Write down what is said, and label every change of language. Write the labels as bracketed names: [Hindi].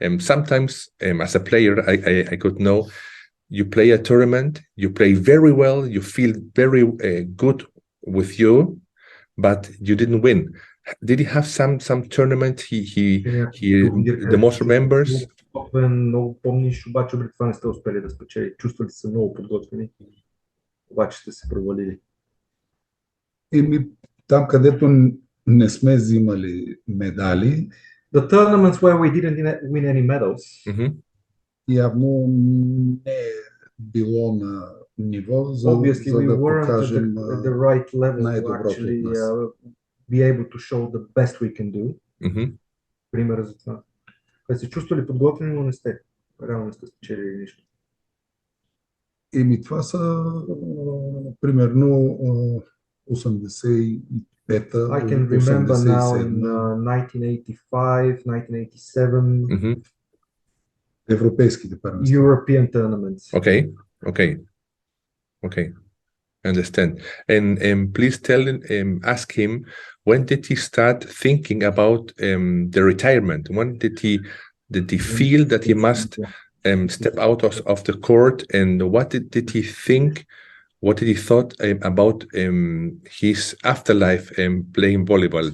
[English] Sometimes, as a player, I could know. You play a tournament, you play very well, you feel very good with you, but you didn't win. Did he have some tournament he the most remembers? [Bulgarian] Много помниш, обаче при това не сте успели да спечели. Чувствали се много подготвени, обаче сте се провалили. Там, където не сме взимали медали, [English] the tournaments where we didn't win any medals, [Bulgarian] явно не е било на ниво, за да покажем най-доброто от нас. [English] Be able to show the best we can do. [Bulgarian] Пример за това. Кога се чувствали подготвени, но не сте. Реално не сте спечелили нищо. Това са примерно 85-та, [English] I can remember now in 1985, 1987. [Bulgarian] Европейските първенства. [English] European tournaments. Okay. Understand. And please ask him, when did he start thinking about the retirement? When did he feel that he must step out of the court? And what did he think? What did he thought about his afterlife playing volleyball?